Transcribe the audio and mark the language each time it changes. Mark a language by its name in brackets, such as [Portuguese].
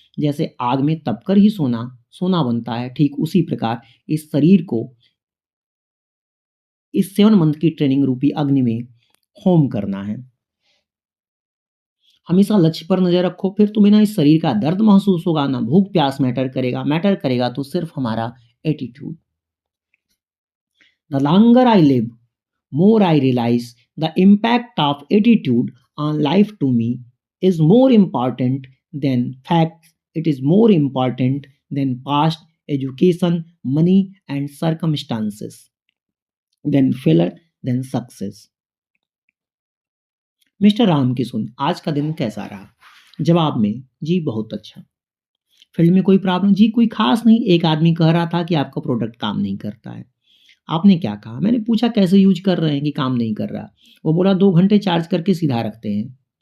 [Hindi] जैसे आग में तपकर ही सोना सोना बनता है, ठीक उसी प्रकार इस शरीर को इस 7 मंथ की ट्रेनिंग रूपी अग्नि में होम करना है। हमेशा लक्ष्य पर नजर रखो, फिर तुम्हें ना इस शरीर का दर्द महसूस होगा, ना भूख प्यास मैटर करेगा तो सिर्फ हमारा attitude. [English] The longer I live, more I realize the impact of attitude on life to me is more important than facts. It is more important than past education, money, and circumstances, than failure, than success. [Hindi] Mister Ram Kishun, आज का दिन कैसा रहा? जवाब में, जी बहुत अच्छा। Field में कोई प्रॉब्लम? जी कोई खास नहीं, एक आदमी कह रहा था कि आपका प्रोडक्ट काम नहीं करता है। आपने क्या कहा? मैंने पूछा कैसे यूज कर रहे हैं कि काम नहीं कर रहा। वो बोला 2 घंटे चार्ज करके सीधा रखते हैं।